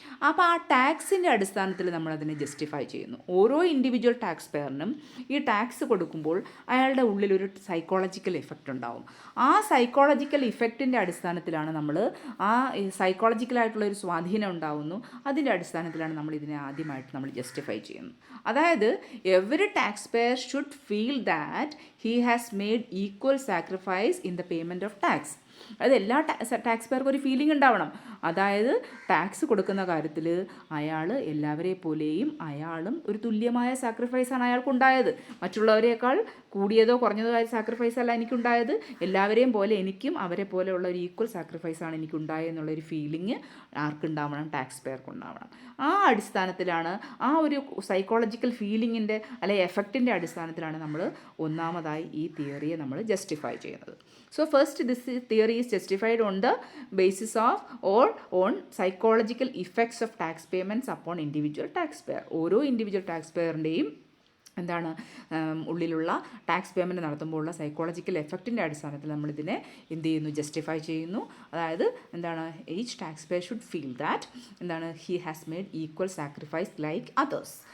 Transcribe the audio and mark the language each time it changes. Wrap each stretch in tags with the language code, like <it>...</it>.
<ml>അപ്പോൾ ആ ടാക്സിൻ്റെ അടിസ്ഥാനത്തിൽ നമ്മളതിനെ ജസ്റ്റിഫൈ ചെയ്യുന്നു. ഓരോ ഇൻഡിവിജ്വൽ ടാക്സ് പെയറിനും ഈ ടാക്സ് കൊടുക്കുമ്പോൾ അയാളുടെ ഉള്ളിലൊരു സൈക്കോളജിക്കൽ ഇഫക്റ്റ് ഉണ്ടാവും. ആ സൈക്കോളജിക്കൽ ഇഫക്റ്റിൻ്റെ അടിസ്ഥാനത്തിലാണ് നമ്മൾ സൈക്കോളജിക്കലായിട്ടുള്ള ഒരു സ്വാധീനം ഉണ്ടാവുന്നു. അതിൻ്റെ അടിസ്ഥാനത്തിലാണ് നമ്മൾ ഇതിനെ ആദ്യമായിട്ട് നമ്മൾ ജസ്റ്റിഫൈ ചെയ്യുന്നത്.</ml> <en>അതായത് every taxpayer should feel that he has made equal sacrifice in the payment of tax.</en> <ml>അത് എല്ലാ ടാക്സ് പേർക്കും ഒരു ഫീലിംഗ് ഉണ്ടാവണം. അതായത് ടാക്സ് കൊടുക്കുന്ന കാര്യത്തിൽ അയാൾ എല്ലാവരെ പോലെയും അയാളും ഒരു തുല്യമായ സാക്രിഫൈസാണ് അയാൾക്കുണ്ടായത്. മറ്റുള്ളവരേക്കാൾ കൂടിയതോ കുറഞ്ഞതോ ആയ സാക്രിഫൈസ് അല്ല എനിക്കുണ്ടായത്. എല്ലാവരെയും പോലെ എനിക്കും അവരെ പോലെയുള്ള ഒരു ഈക്വൽ സാക്രിഫൈസാണ് എനിക്കുണ്ടായെന്നുള്ളൊരു ഫീലിംഗ് ആർക്കുണ്ടാവണം? ടാക്സ് പേർക്കുണ്ടാവണം. ആ അടിസ്ഥാനത്തിലാണ്, ആ ഒരു സൈക്കോളജിക്കൽ ഫീലിങ്ങിൻ്റെ അല്ലെങ്കിൽ എഫക്റ്റിൻ്റെ അടിസ്ഥാനത്തിലാണ് നമ്മൾ ഒന്നാമതായി ഈ തിയറിയെ നമ്മൾ ജസ്റ്റിഫൈ ചെയ്യുന്നത്.</ml> <en>So first, this theory is justified on the basis of or on psychological effects of tax payments upon individual taxpayer.</en> <ml>ഓരോ ഇൻഡിവിജ്വൽ ടാക്സ് പെയറിൻ്റെയും എന്താണ് ഉള്ളിലുള്ള ടാക്സ് പേയ്മെൻറ്റ് നടത്തുമ്പോഴുള്ള സൈക്കോളജിക്കൽ എഫക്റ്റിൻ്റെ അടിസ്ഥാനത്തിൽ നമ്മളിതിനെ എന്ത് ചെയ്യുന്നു? ജസ്റ്റിഫൈ ചെയ്യുന്നു. അതായത് എന്താണ്?</ml> <en>Each tax payer should feel that എന്താണ്? He has made equal sacrifice like others.</en>